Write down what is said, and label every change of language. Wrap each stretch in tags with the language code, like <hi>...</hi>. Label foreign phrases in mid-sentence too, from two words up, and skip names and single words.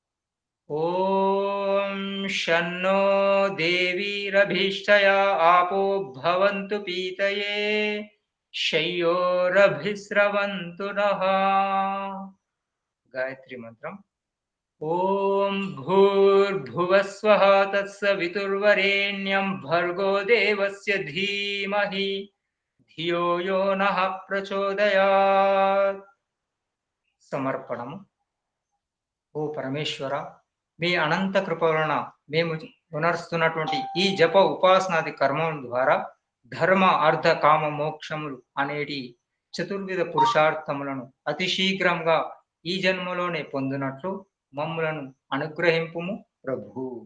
<sa>ॐ शन्नो देवीरभीष्टया आपो भवन्तु पीतये शय्योरभिस्रवन्तु नः। गायत्री मंत्रम्। ॐ भूर्भुवस्वः तत्सवितुर्वरेण्यं भर्गो देवस्य धीमहि धियो यो नः प्रचोदयात्।</sa> <te>సమర్పణము. ఓ పరమేశ్వర, మీ అనంత కృప వలన మేము పునరుస్తున్నటువంటి ఈ జప ఉపాసనాది కర్మం ద్వారా ధర్మ అర్థ కామ మోక్షములు అనేటి చతుర్విధ పురుషార్థములను అతి శీఘ్రంగా ఈ జన్మలోనే పొందినట్లు మమ్ములను అనుగ్రహింపుము ప్రభు.</te>